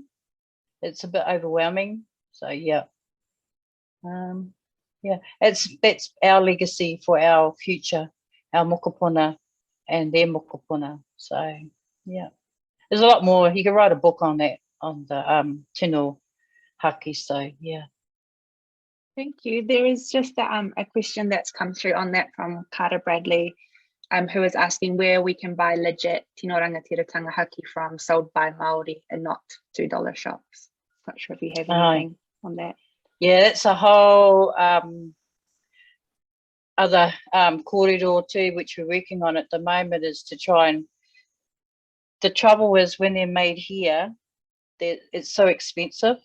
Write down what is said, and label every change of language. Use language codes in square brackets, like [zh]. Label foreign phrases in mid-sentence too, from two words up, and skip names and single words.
[en] It's a bit overwhelming. So yeah. Yeah, that's our legacy for our future, our mokopuna and their mokopuna. So yeah, there's a lot more. You could write a book on that, on the [mi] tino haki. [en] So yeah. Thank you. There is just a question that's come through on that from Carter Bradley, who is asking where we can buy legit [mi] tino rangatira tangahaki [en] from, sold by Māori and not $2 shops. Not sure if you have anything on that. Yeah, that's a whole other kōrero too, which we're working on at the moment, is to try and, the trouble is when they're made here, it's so expensive.